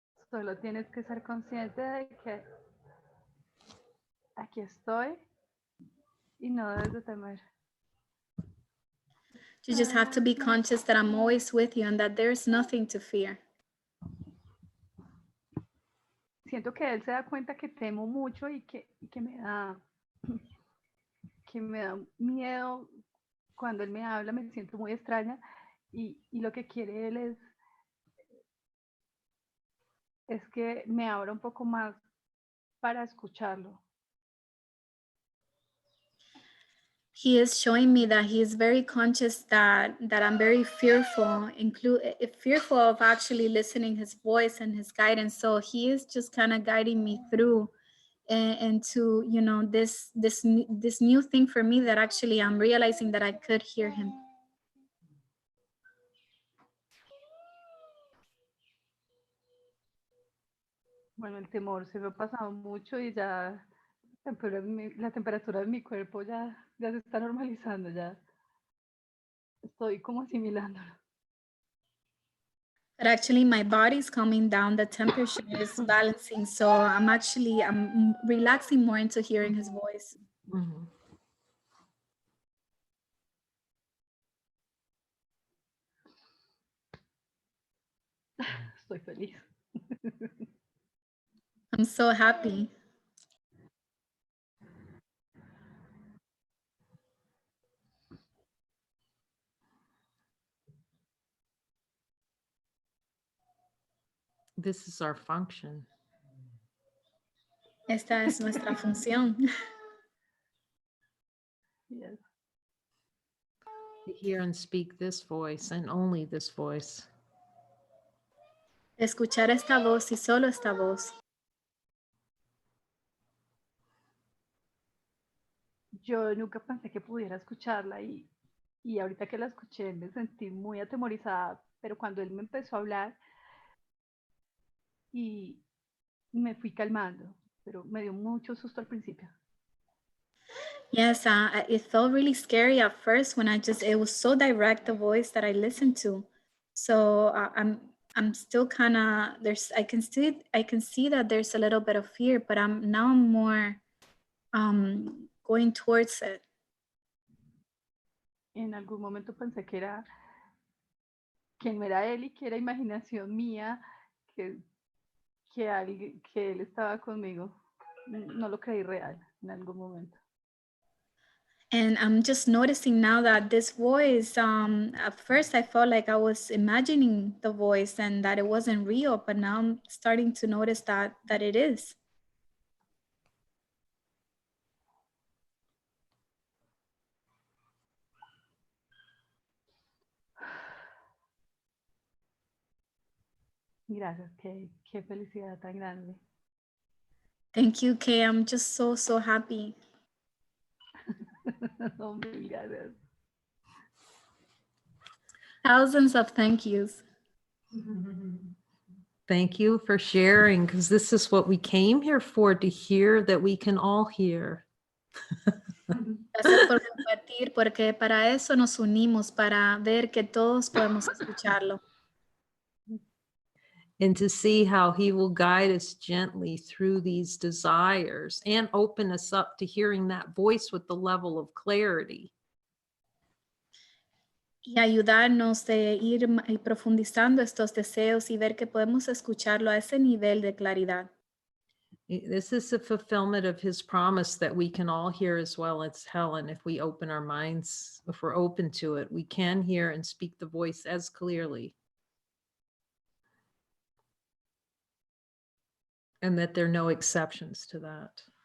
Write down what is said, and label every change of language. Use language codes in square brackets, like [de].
[es] Solo tienes que ser consciente de que aquí estoy y no debes de temer. [en] You just have to be conscious that I'm always with you and that there's nothing to fear. [es] Siento que él se da cuenta que temo mucho y que me da miedo cuando él me habla, me siento muy extraña y lo que quiere él es que me abra un poco más para escucharlo. [en] He is showing me that he is very conscious that I'm very fearful, fearful of actually listening his voice and his guidance. So he is just kind of guiding me through into, you know, this new thing for me that actually I'm realizing that I could hear him. [es] Bueno, el temor se me ha pasado mucho y ya la temperatura de mi cuerpo ya se está normalizando, ya estoy como asimilándolo. [en] But actually my body's calming down, the temperature is balancing. So I'm relaxing more into hearing his voice. Mhm. [es] Estoy feliz. [en] I'm so happy. This is our function. [es] Esta es nuestra función. [en] Yes. To hear and speak this voice and only this voice. [es] Escuchar esta voz y solo esta voz. Yo nunca pensé que pudiera escucharla y ahorita que la escuché me sentí muy atemorizada, pero cuando él me empezó a hablar y me fui calmando, pero me dio mucho susto al principio. [en] Yes, it felt really scary at first when it was so direct, the voice that I listened to. So I'm still kind of, I can see that there's a little bit of fear, but I'm more going towards it. [es] En algún momento pensé que no era él y que era imaginación mía, que él estaba conmigo. No lo creí real en algún momento. [en] And I'm just noticing now that this voice, at first I felt like I was imagining the voice and that it wasn't real, but now I'm starting to notice that it is. [es] Gracias, qué felicidad tan grande. [en] Thank you, Kay. I'm just so happy. [es] No, mil gracias. [en] Thousands of thank yous. Thank you for sharing, because this is what we came here for, to hear that we can all hear. [es] Gracias por compartir, porque para eso nos unimos, para ver que todos podemos escucharlo. [en] And to see how he will guide us gently through these desires and open us up to hearing that voice with the level of clarity. [es] Y ayudarnos de ir profundizando estos deseos y ver que podemos escucharlo a ese nivel de claridad. [en] This is a fulfillment of his promise that we can all hear as well as Helen. If we open our minds, if we're open to it, we can hear and speak the voice as clearly. And that there are no exceptions to that.